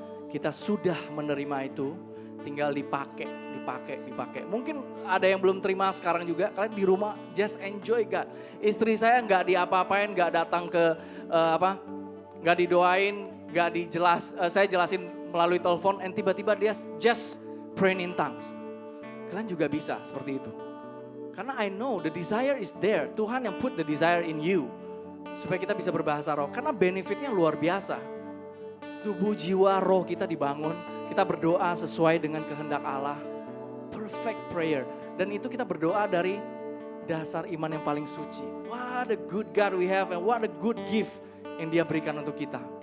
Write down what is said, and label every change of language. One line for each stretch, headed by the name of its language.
Indonesian: Kita sudah menerima itu, tinggal dipakai. Mungkin ada yang belum terima sekarang juga, kalian di rumah
English: just enjoy God.
Indonesian: Istri saya gak diapa-apain, gak datang ke gak didoain, saya jelasin melalui telepon, and tiba-tiba dia
English: just praying in tongues.
Indonesian: Kalian juga bisa seperti itu.
English: Karena I know the desire is there. Tuhan yang put the desire in you.
Indonesian: Supaya kita bisa berbahasa roh. Karena benefitnya luar biasa. Tubuh, jiwa, roh kita dibangun. Kita berdoa sesuai dengan kehendak Allah. Perfect prayer. Dan itu kita berdoa dari dasar iman yang paling suci.
English: What a good God we have and what a good gift
Indonesian: yang Dia berikan untuk kita.